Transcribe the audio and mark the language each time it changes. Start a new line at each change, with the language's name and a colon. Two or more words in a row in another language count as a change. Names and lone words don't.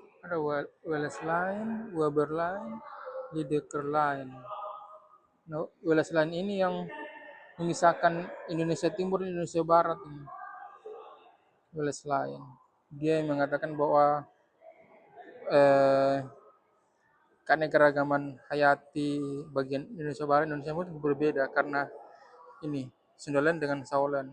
Indonesian: ada Wales Line, Weber Line, Lydekker Line. Nah, Wales Line ini yang memisahkan Indonesia Timur dan Indonesia Barat ini. Wales Line. Dia yang mengatakan bahwa keanekaragaman hayati bagian Indonesia Barat dan Indonesia Timur berbeda karena ini Sundaland dengan Sauland.